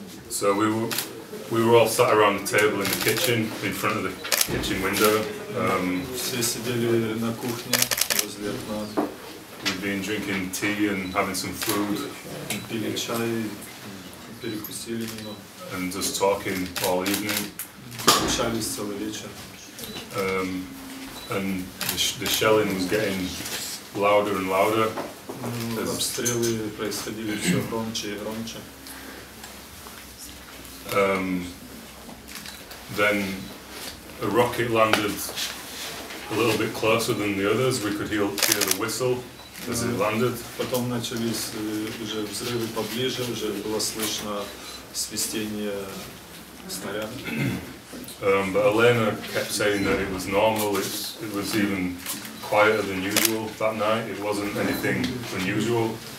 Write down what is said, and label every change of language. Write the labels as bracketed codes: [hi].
[en] So we were all sat around the table in the kitchen, in front of the kitchen window. [ru] Все сидели на кухне возле окна. [en] We'd been drinking tea and having some food. [ru] Пили чай, перекусили немного. [en] And just talking all evening. [ru] Общались целый вечер. [en] And the shelling was getting louder and louder. [ru] Обстрелы происходили все громче и громче. [en] Then a rocket landed a little bit closer than the others. We could hear the whistle as it landed. [ru] Потом начались уже взрывы поближе, уже было слышно свистение снаряда. [en] But Elena kept saying that it was normal. It was even quieter than usual that night. It wasn't anything unusual.